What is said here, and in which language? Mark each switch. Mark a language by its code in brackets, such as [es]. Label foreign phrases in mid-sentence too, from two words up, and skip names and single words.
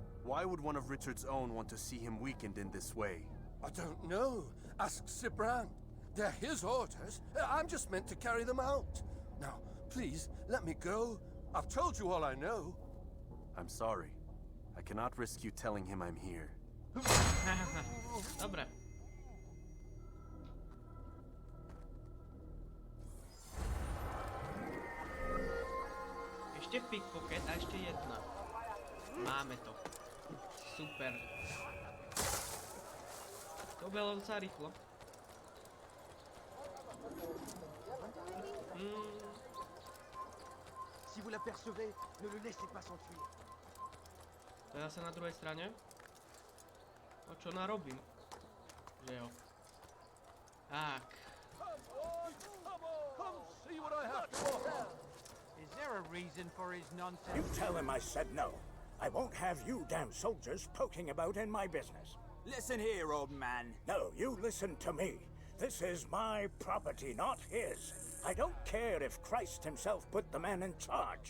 [en] Why would one of Richard's own want to see him weakened in this way? I don't know. Ask SIBRAND. They're his orders. I'm just meant to carry them out. Now, please, let me go. I've told you all I know. I'm sorry. I cannot risk you telling him I'm here. [sk] Dobre. Ešte pickpocket a ešte jedna. [cs] Máme to. Super. To bylo docela rýchlo. [fr] Si vous l'apercevez, ne le laissez pas s'enfuir. [sk] To je zase na druhej strane. O čo narobím? [cs] Že jo. [sk] Tak. [en] Come see what I have to offer. Is there a reason for his nonsense? You tell him I said no. I won't have you damn soldiers poking about in my business. Listen here, old man. No, you listen to me. This is my property, not his. I don't care if Christ himself put the man in charge.